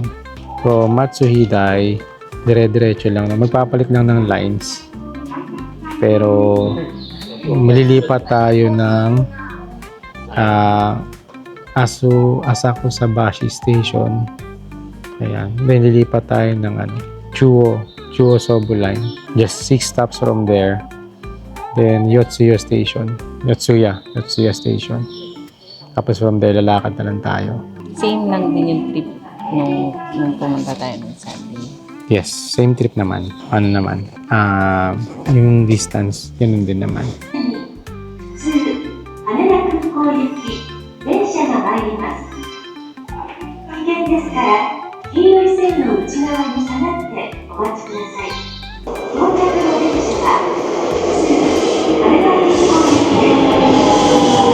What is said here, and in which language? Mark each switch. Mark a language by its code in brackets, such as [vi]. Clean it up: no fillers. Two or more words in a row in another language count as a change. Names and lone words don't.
[tl] From Matsuhidai, dire-diretso lang. Magpapalit lang ng lines. Pero, malilipat tayo ng Asakusabashi Station. Ayan. Then lilipat tayo ng Chuo Sobu Line. [en] Just 6 stops from there. Then Yotsuya Station. [tl] Yotsuya Station. Tapos [en] from there, [tl] lalakad na lang tayo. Same lang din yung trip nung pumunta tayo ng Sunday. [en] Yes, same trip naman. [tl] Yung distance, yun din naman. [ja] 電車が参ります。危険ですから、黄色い線の内側に下がってお待ちください。到着の電車は、すぐ羽田空港行きです。